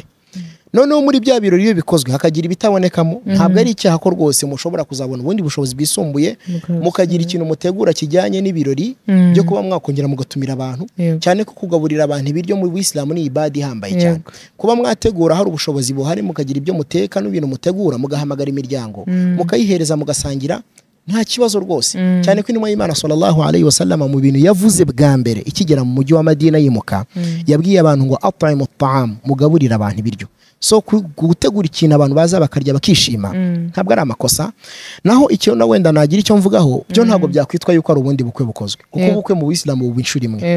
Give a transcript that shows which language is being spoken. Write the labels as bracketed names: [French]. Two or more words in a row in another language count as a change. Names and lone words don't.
[Kinyarwanda] Noneho muri bya birori iyo bikozwe hakagira ibitabonekamo, ntabwo ari icyaha ko rwose mushobora kuzabona ubundi bushobozi bwisumbuye mukagira ikintu mutegura kijyanye n'ibirori byo kuba mwakongera mugatumira abantu, cyane ko kugaburira abantu ibiryo mu Buyisilamu ni ibadi ihambaye cyane. Kuba mwategura hari ubushobozi buhari mukagira ibyo muteka n'ibintu mutegura, mugahamagara imiryango mukayihereza mugasangira, nta kibazo rwose. Cyane ko intumwa y'Imana [Arabic] صلى الله عليه وسلم [Kinyarwanda] mu bintu yavuze bwa mbere ikigera mu mujyi wa Madina yimuka, yabwiye abantu ngo [Arabic] أطعموا الطعام, [Kinyarwanda] mugaburira abantu ibiryo. so gutegura ikintu abantu baza bakarya bakishima ntabwo ari amakosa. Naho icyo na wenda nagira icyo mvugaho byo ntabwo byakwitwa yuko ari ubundi bukwe bukozwe, kuko ubukwe mu Bisilamu buba inshuro imwe.